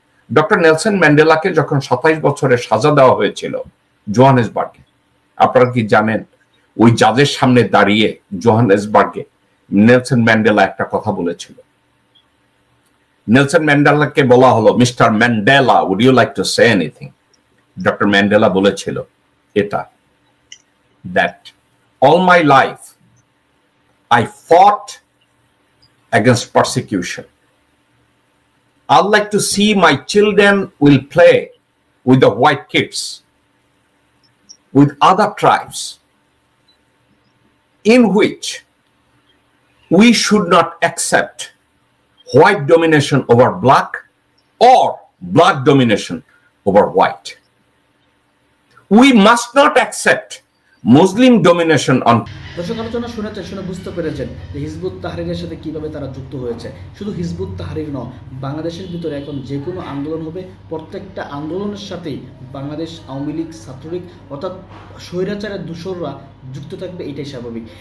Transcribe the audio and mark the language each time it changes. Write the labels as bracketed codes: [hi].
[bn] Doctor Nelson ম্যান্ডেলাকে যখন 27 বছরের সাজা দেওয়া হয়েছিল জোহানেসবার্গে, আপনারা কি জানেন ওই জাজের সামনে দাঁড়িয়ে জোহানেসবার্গে নেলসন ম্যান্ডেলা একটা কথা বলেছিল। নেলসন ম্যান্ডেলাকে বলা হলো, [en] Mister Mandela, would you like to say anything? [bn] Doctor Mandela বলেছিল এটা, [en] That all my life I fought against persecution. I'd like to see my children will play with the white kids, with other tribes, in which we should not accept white domination over black or black domination over white. We must not accept Muslim domination on. [bn] দর্শক আলোচনা শুনেছেন, শুনে বুঝতে পেরেছেন যে Hizb ut তাহরীরের সাথে কিভাবে তারা যুক্ত হয়েছে। শুধু হিজবুত তাহরীর নয়, বাংলাদেশের ভিতরে এখন যে কোনো আন্দোলন হবে, প্রত্যেকটা আন্দোলনের সাথেই বাংলাদেশ আওয়ামী লীগ, ছাত্রলীগ অর্থাৎ স্বৈরাচারের দূষররা যুক্ত থাকবে, এটাই স্বাভাবিক।